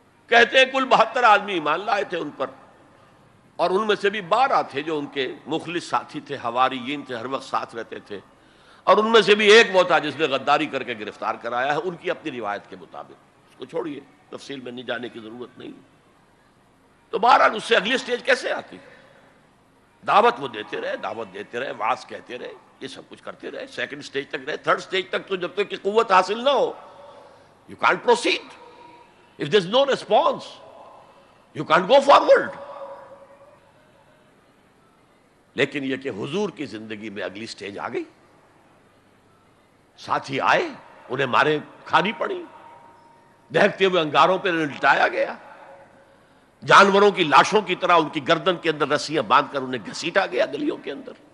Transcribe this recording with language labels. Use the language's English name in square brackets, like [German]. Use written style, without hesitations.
[Urdu] کہتے ہیں کل 72 آدمی ایمان لائے تھے ان پر، اور ان میں سے بھی 12 تھے جو ان کے مخلص ساتھی تھے، حواریین تھے، ہر وقت ساتھ رہتے تھے، اور ان میں سے بھی ایک وہ تھا جس نے غداری کر کے گرفتار کرایا ہے ان کی اپنی روایت کے مطابق. اس کو چھوڑیے، تفصیل میں نہیں جانے کی ضرورت نہیں. تو بہرحال اس سے اگلی سٹیج کیسے آتی؟ دعوت وہ دیتے رہے، وعظ کہتے رہے، یہ سب کچھ کرتے رہے، سیکنڈ سٹیج تک رہے. تھرڈ سٹیج تک تو جب تک کہ قوت حاصل نہ ہو [English] You can't proceed. If there is no response, you can't go forward. [Urdu] لیکن یہ کہ حضور کی زندگی میں اگلی سٹیج آ گئی. ساتھی آئے، انہیں مارے کھانی پڑی، دہکتے ہوئے انگاروں پہ لٹایا گیا، جانوروں کی لاشوں کی طرح ان کی گردن کے اندر رسیاں باندھ کر انہیں گھسیٹا گیا گلیوں کے اندر.